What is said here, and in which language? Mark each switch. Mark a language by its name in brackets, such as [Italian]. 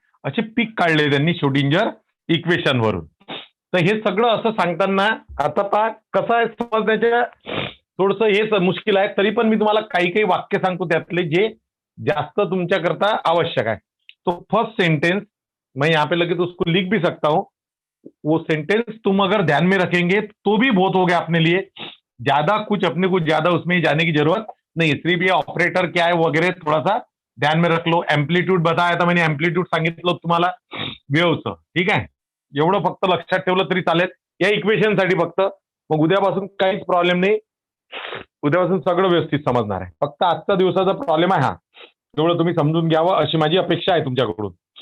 [Marathi] असे पीक काढले त्यांनी श्रोडिंगर इक्वेशन वरून. तर हे सगळं असं सांगताना आता पहा कसं आहे समजण्याच्या, थोडंसं हे मुश्किल आहे, तरी पण मी तुम्हाला काही काही वाक्य सांगतो त्यातले जे जास्त तुमच्याकरता आवश्यक है. [Hindi] तो फर्स्ट सेंटेंस मैं यहाँ पे लगे तो उसको लिख भी सकता हूं. वो सेंटेंस तुम अगर ध्यान में रखेंगे तो भी बहुत हो गया अपने लिए. ज्यादा कुछ अपने को ज्यादा उसमें जाने की जरूरत नहीं. सिर्फ ये ऑपरेटर क्या है वगैरह थोड़ा सा ध्यान में रख लो. एम्प्लिट्यूड बताया था मैंने, [Marathi] एम्प्लिट्यूड सांगितलं तुम्हाला वेव्हचं. ठीक आहे, एवढं फक्त लक्षात ठेवलं तरी चालेल या इक्वेशन साठी फक्त. मग उद्यापासून काहीच प्रॉब्लेम नाही, उद्यापासून सगळं व्यवस्थित समजणार आहे. फक्त आजचा दिवसाचा प्रॉब्लेम आहे हा, तेवढं तुम्ही समजून घ्यावं अशी माझी अपेक्षा आहे तुमच्याकडून.